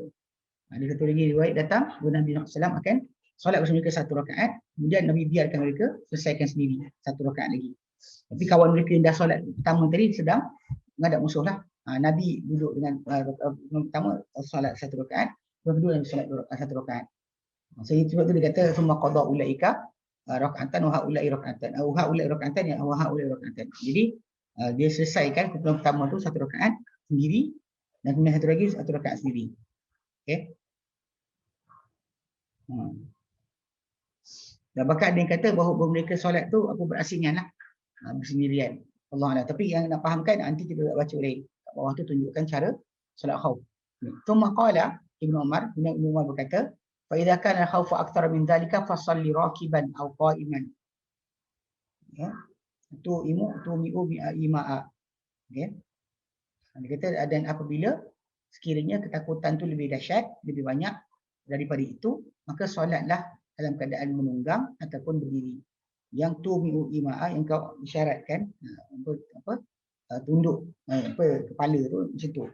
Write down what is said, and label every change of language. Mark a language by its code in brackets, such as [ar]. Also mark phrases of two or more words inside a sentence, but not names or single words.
[ms] Ada satu lagi riwayat datang bahawa Nabi SAW akan solat bersama mereka 1 rakaat, kemudian Nabi biarkan mereka selesaikan sendiri 1 rakaat lagi. Tapi kawan mereka yang dah solat pertama tadi sedang menghadap musuh lah. Nabi duduk dengan pertama solat 1 rakaat, yang kedua Nabi solat 1 rakaat. Sebab tu dia kata semua [ar] قضى أولئك ركعة وهؤلاء ركعة. هؤلاء ركعة يا وهؤلاء ركعة. [ms] Jadi dia selesaikan kumpulan pertama tu 1 rakaat sendiri dan kemudian satu lagi 1 rakaat sendiri. Okey. Dan bahkan ada yang kata bahawa mereka solat tu aku berasingan lah, bersendirian. Allah Allah. Tapi yang nak fahamkan nanti kita tak baca lain. Kat bawah tu tunjukkan cara solat khauf. [ar] ثم قال ابن عمر berkata, فإذا كان خوف أكثر من ذلك فصل راكبا أو قائما. [ms] Ya. [ar] تومئ إيماء. Okey. [ms] Dia kata dan apabila sekiranya ketakutan tu lebih dahsyat, lebih banyak daripada itu, maka solatlah dalam keadaan menunggang ataupun berdiri. Yang tu [ar] مئ إيماء [ms] yang kau isyaratkan tunduk kepala tu macam tu.